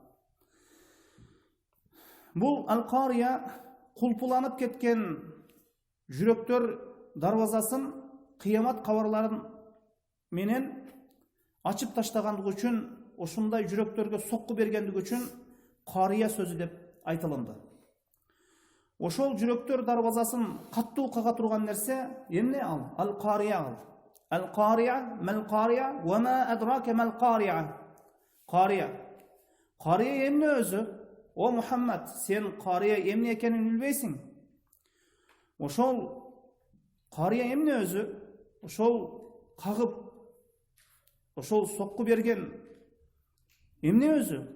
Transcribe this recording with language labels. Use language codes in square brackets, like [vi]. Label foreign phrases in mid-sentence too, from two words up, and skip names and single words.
[ky] Бул Al-Qariya кулпуланып кеткен жүрөктөр дарбазасын кыямат кабарларын менен ачып таштагандыгы үчүн, ошондой жүрөктөргө сокку бергендиги үчүн Qariya сөзү деп айтылынды. Ошол жүрөктөр дарбазасын катуу кага турган нерсе эмне ал? Al-Qariya al. [ar] القارعة، ما القارعة، وما أدراك ما القارعة. [ky] Qariya. Qarıya эмне өзү? О Muhammed, сен qarıya эмне экенин билбейсиң. Ошол qarıya эмне өзү? Ошол кагып, ошол сокку берген эмне өзү?